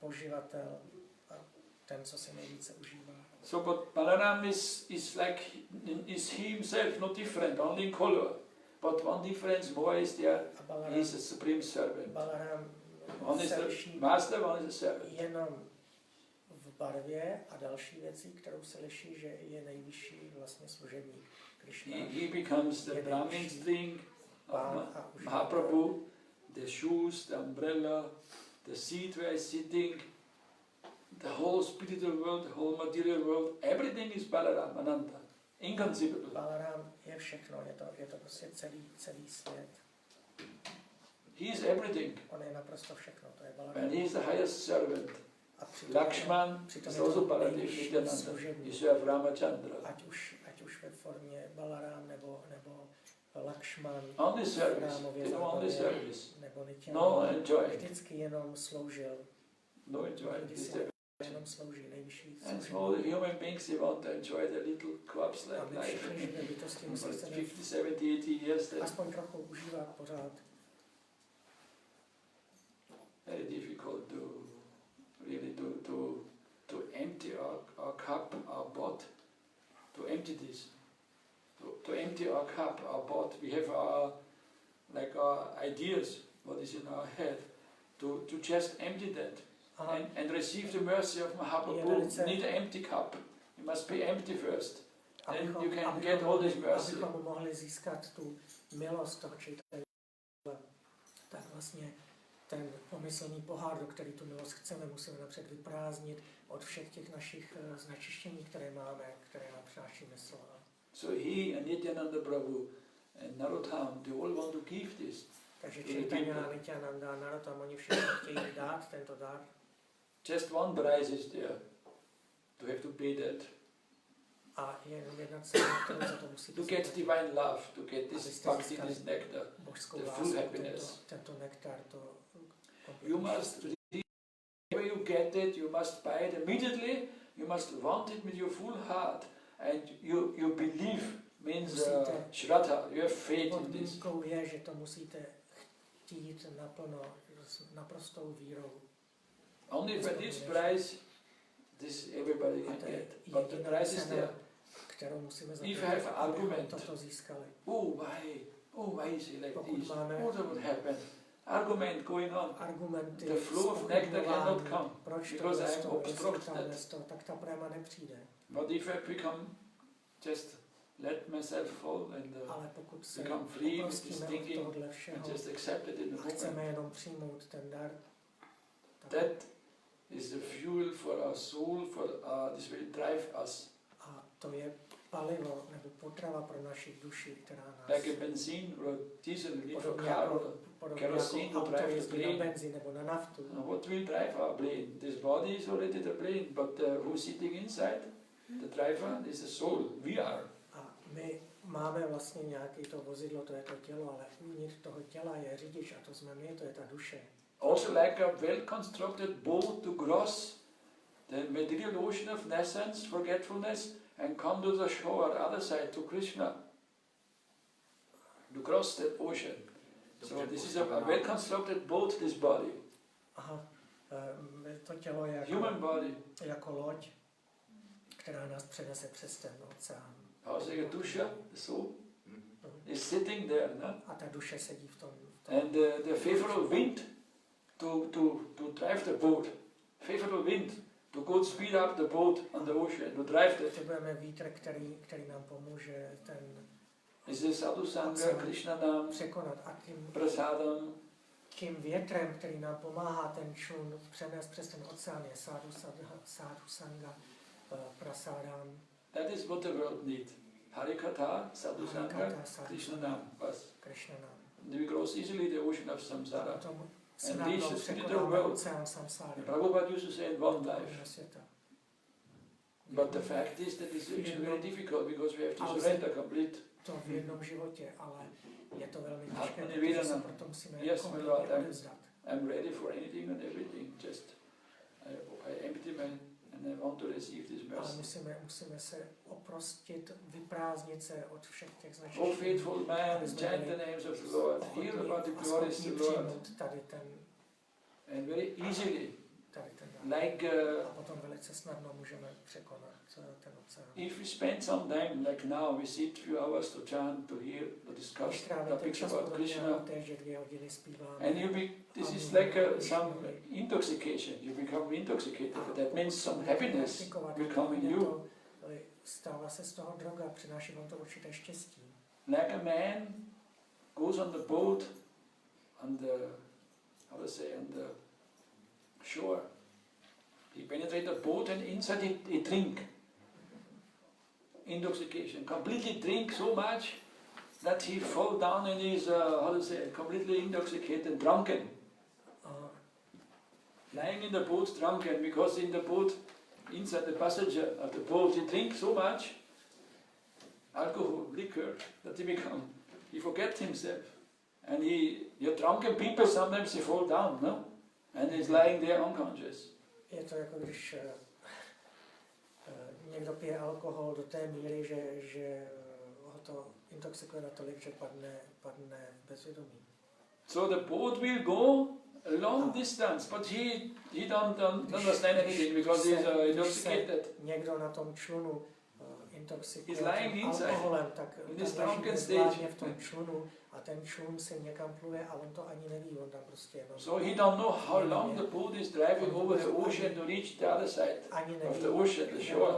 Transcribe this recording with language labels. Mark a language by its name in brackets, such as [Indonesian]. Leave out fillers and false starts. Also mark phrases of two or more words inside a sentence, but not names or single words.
[English] So, but Balaram is he himself, not different, only in color. But one difference more is there, he is a supreme servant. One is the master, one is the servant. [Czech] Jenom v barvě a další věci, kterou se liší, že je nejvyšší vlastně služebník. [English] He becomes the Brahmin string of Mahaprabhu. The shoes, the umbrella, the seat where he's sitting, the whole spiritual world, the whole material world, everything is Balaram, Ananta, inconceivable. [Czech] Balaram je všechno, je to prostě celý svět. [English] He is everything. [Czech] On je naprosto všechno, to je Balaram. [English] And he is the highest servant. Lakshman is also Balaram, Nityananda, he serves Ramachandra. [Czech] Ať už ve formě Balaram nebo Lakshman, [English] only service, only service. No enjoy. [Czech] Vždycky jenom sloužil. [English] No enjoy. [Czech] Jenom slouží nejvyšší. [English] And small human beings, they want to enjoy the little corpse like life. For 50, 70, 80 years. [Czech] Aspoň trochu užívat pořád. [English] Very difficult to really to empty our cup, our pot, to empty this. To empty our cup, our pot, we have our ideas, what is in our head, to just empty that and receive the mercy of Mahaprabhu. You need an empty cup. You must be empty first. Then you can get all this mercy. [Czech] Abychom mohli získat tu milost toho Čaitanja, tak vlastně ten pomyslný pohár, do který tu milost chceme, musíme napřed vyprázdnit od všech těch našich znečištění, které máme, které nám přináší mysl. [English] So he and Nityananda Prabhu and Narrotam, they all want to give this. [Czech] Takže Čaitanja, Nityananda, Narrotam, oni všichni chtějí dát tento dar. [English] Just one price is there. To have to pay that. [Czech] A je jenom jedna cena, kterou za to musíte [English] to get divine love, to get this bhakti, this nectar, the full happiness. [Czech] Tento nektar, [English] to you must, whenever you get it, you must buy it immediately, you must want it with your full heart, and you believe, means shraddha, you have faith in this. [Czech] Podmínkou je, že to musíte chtít naplno, s naprostou vírou. [English] Only for this price, this everybody can get, but the price is there. If I have an argument, why is it like this? What would happen? Argument going on. The flow of nectar cannot come because I am obstructed. But if I become just let myself fall and become free with this thinking and just accept it in the moment, that is the fuel for our soul, this will drive us. [Czech] To je palivo nebo potrava pro naši duši, která nás... [English] Like a benzene or a diesel, need for car or kerosene to drive the plane. [Czech] Benzín nebo na naftu. [English] What will drive our plane? This body is already the plane, but who's sitting inside? The driver is the soul. We are. [Czech] A my máme vlastně nějaké to vozidlo, to je to tělo, ale uvnitř toho těla je řidič a to jsme my, to je ta duše. [English] Also like a well-constructed boat to cross the material ocean of nescience, forgetfulness, and come to the shore, other side, to Krishna. To cross that ocean. So this is a well-constructed boat, this body. [Czech] Aha, to tělo je [English] human body. [Czech] Jako loď, která nás přenese přes ten oceán. [English] Also the dusha, the soul, is sitting there, no? [Czech] A ta duše sedí v tom. [English] And the favorable wind to drive the boat, favorable wind to go speed up the boat on the ocean, to drive the... [Czech] Potřebujeme vítr, který nám pomůže ten... [English] Is this [Sanskrit] sadhu sangha, [English] Krishna nám [Czech] překonat. A prasadam. Tím větrem, který nám pomáhá ten člun přenést přes ten oceán, je [Sanskrit] sadhu sangha, [Czech] prasadam. [English] That is what the world needs. Harikatha, [Sanskrit] sadhu sangha, [English] Krishna nám. Krishna nám. We cross easily the ocean of samsara. And this is spiritual world. Prabhupada used to say in one life. But the fact is that it's actually very difficult because we have to surrender complete. [Czech] To v jednom životě, ale je to velmi těžké, protože se proto musíme odevzdat. [English] I'm ready for anything and everything. Just I empty my and I want to receive this mercy. [Czech] Ale musíme se oprostit, vyprázdnit se od všech těch značení. [English] Oh faithful man, chant the names of the Lord, hear about the glories of the Lord. And very easily, like [Czech] a potom velice snadno můžeme překonat ten oceán. [English] If we spend some time, like now, we sit few hours to chant, to hear, to discuss topics about Krishna, and this is like some intoxication. You become intoxicated. That means some happiness will come in you. [Czech] Stává se z toho droga, přináší vám to určité štěstí. [English] Like a man goes on the boat, on the, how to say, on the shore. He penetrates the boat and inside he drink. Intoxication. Completely drink so much that he fall down and is, how to say, completely intoxicated, drunken. Lying in the boat drunken, because in the boat, inside the passenger of the boat, he drinks so much alcohol, liquor, that he forgets himself. And your drunken people, sometimes they fall down, no? And he's lying there unconscious. [Czech] Je to jako když někdo pije alkohol do té míry, že ho to intoxikuje natolik, že padne v bezvědomí. [English] So the boat will go a long distance, but he don't understand anything because he's intoxicated. [Czech] Někdo na tom člunu intoxikuje alkoholem, tak tam leží v tom člunu a ten člun si někam pluje a on to ani neví, on tam prostě jenom... [English] So he don't know how long the boat is driving over the ocean to reach the other side of the ocean, the shore.